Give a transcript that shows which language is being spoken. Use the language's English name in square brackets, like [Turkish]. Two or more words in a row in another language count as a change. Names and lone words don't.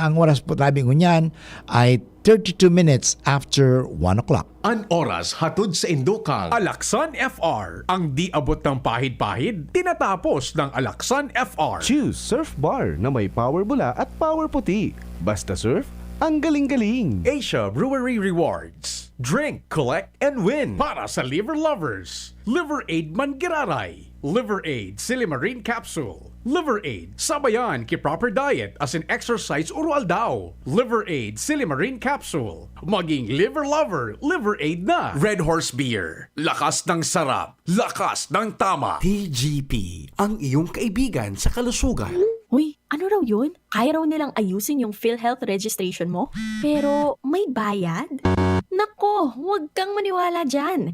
[Bikol] Ang oras po tabi ngunyan ay 32 [English] minutes after 1 o'clock. [Bikol] An oras hatod sa Indokang. Alaksan FR. [Filipino] Ang di abot ng pahid-pahid, tinatapos ng Alaksan FR. Choose Surf Bar na may power bula at power puti. Basta surf, ang galing-galing. [English] Asia Brewery Rewards. Drink, collect, and win. [Filipino] Para sa [English] liver lovers. [Filipino] Liver Aid Mangiraray. [Bikol] Liver Aid Silimarine Capsule. Liver Aid Sabayan ki [English] proper diet [Bikol] as in exercise urual daw. Liver Aid Silimarine Capsule. [Filipino] Maging [English] liver lover, [Filipino] Liver Aid na. Red Horse Beer. Lakas ng sarap. Lakas ng tama. TGP, ang iyong kaibigan sa kalusugan. Uy, ano raw yun? Kaya raw nilang ayusin yung PhilHealth registration mo? Pero may bayad? Nako, huwag kang maniwala dyan.